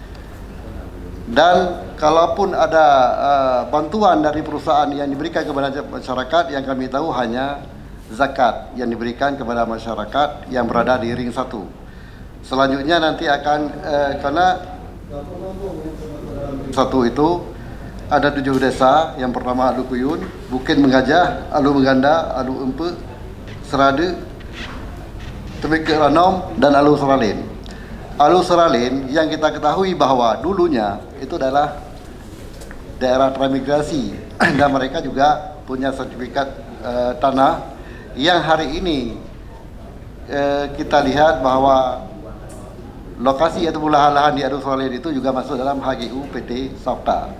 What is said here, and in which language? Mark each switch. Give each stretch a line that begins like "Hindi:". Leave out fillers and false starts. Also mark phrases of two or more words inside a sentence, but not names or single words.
Indonesian: Dan kalaupun ada bantuan dari perusahaan yang diberikan kepada masyarakat, yang kami tahu hanya zakat yang diberikan kepada masyarakat yang berada di ring 1. Selanjutnya nanti akan karena 1 itu ada 7 desa yang pertama Alu Kuyun, Bukit Mengajah, Alu Meganda, Alu Empe, Serade, Temeke Ranom, dan Alu Seralin. Alu Seralin yang kita ketahui bahwa dulunya itu adalah daerah transmigrasi dan mereka juga punya sertifikat tanah yang hari ini kita lihat bahwa lokasi atau lahan-lahan di Alu Seralin itu juga masuk dalam HGU PT Sabta.